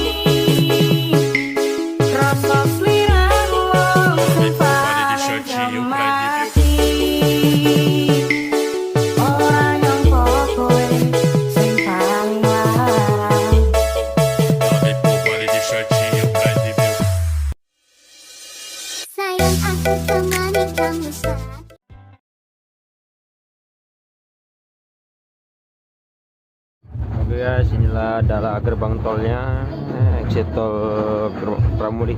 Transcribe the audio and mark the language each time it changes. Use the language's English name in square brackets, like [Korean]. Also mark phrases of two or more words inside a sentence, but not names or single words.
[Portuguese] Vale de shortinho pra ele. Vale de shortinho pra ele. [Indonesian] Sayang aku temani kamu saat Oke guys, inilah adalah gerbang tolnya, exit tol Pramudik.